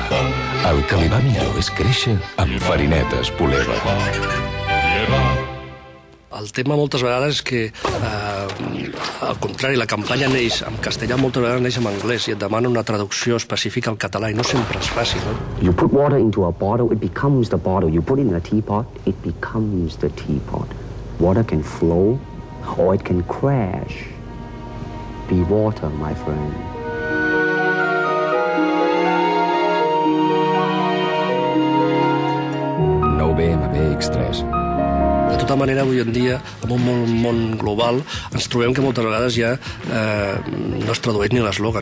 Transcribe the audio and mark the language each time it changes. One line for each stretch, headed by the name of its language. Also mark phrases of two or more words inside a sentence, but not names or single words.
Catalan: El que li va millor és créixer amb Farinetes Poliva. El tema moltes vegades és que, al contrari, la campanya neix en castellà, moltes vegades neix en anglès i et demana una traducció específica al català i no sempre és fàcil, no?
English: You put water into a bottle, it becomes the bottle. You put it in a teapot, it becomes the teapot. Water can flow or it can crash. Be water, my friend.
Catalan: Nou BMB X3. De tota manera, avui en dia, en un món global, ens trobem que moltes vegades ja no es tradueix ni l'eslògan.